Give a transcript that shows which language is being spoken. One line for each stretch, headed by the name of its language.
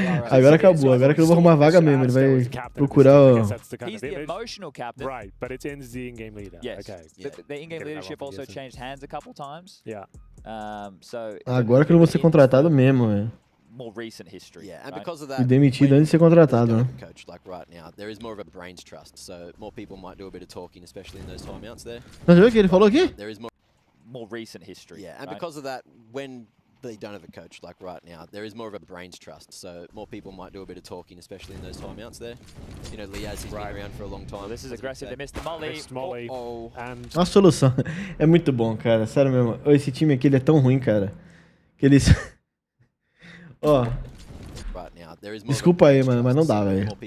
Portuguese: Agora acabou, agora que eu vou arrumar vaga mesmo, ele vai procurar o...
English: He's the emotional captain. Right, but it's in the in-game leader. Yes. Okay. The in-game leadership also changed hands a couple times. Yeah. So
Portuguese: agora que eu não vou ser contratado mesmo, velho.
English: More recent history. Yeah, and because of that,
Portuguese: fui demitido antes de ser contratado, né?
English: Coach, like right now, there is more of a brains trust, so more people might do a bit of talking, especially in those timeouts there.
Portuguese: Mas viu o que ele falou aqui?
English: There is more recent history. Yeah, and because of that, when they don't have a coach like right now, there is more of a brains trust, so more people might do a bit of talking, especially in those timeouts there. You know, Liaz has been around for a long time. This is aggressive. They missed the molly. And
Portuguese: a solução é muito bom, cara. Sério mesmo. Esse time aqui ele é tão ruim, cara. Que eles... Ó. Desculpa aí, mano, mas não dá, velho.